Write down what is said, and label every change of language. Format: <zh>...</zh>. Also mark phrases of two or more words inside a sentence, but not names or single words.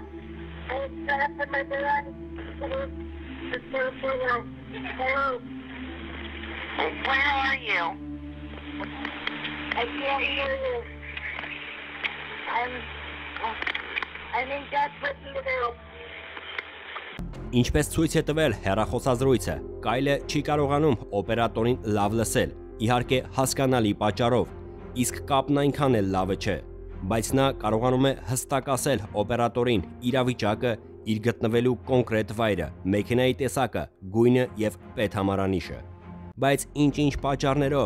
<en>I set up in my garage. Hello. Where are you? I can't hear you. I'm in desperate need.</en> <hy>Ինչպես ցույց է տվել հեռախոսազրույցը, Կայլը չի կարողանում օպերատորին լավ լսել, իհարկե հասկանալի պատճառով, իսկ կապն այնքան էլ լավը չէ, բայց նա կարողանում է հստակ ասել օպերատորին իրավիճակը, իր գտնվելու կոնկրետ վայրը, մեքենայի տեսակը, գույնը եւ պետհամարանիշը։ Բայց ինչ-ինչ պատճառներով</hy>